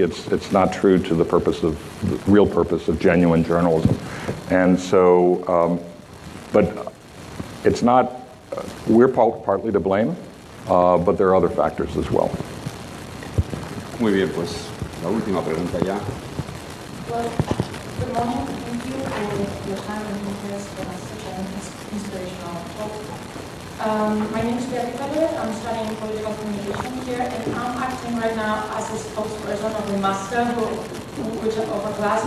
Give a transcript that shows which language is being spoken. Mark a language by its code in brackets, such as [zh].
[en] It's not true to the real purpose of genuine journalism, and so, but it's not. We're partly to blame. But there are other factors as well. [es] Muy bien, pues la última pregunta ya. [en] Well, good morning. Thank you for your time and interest for such an inspirational talk. My name is Marty. I'm studying political communication here, and I'm acting right now as a spokesperson of the master which of a class.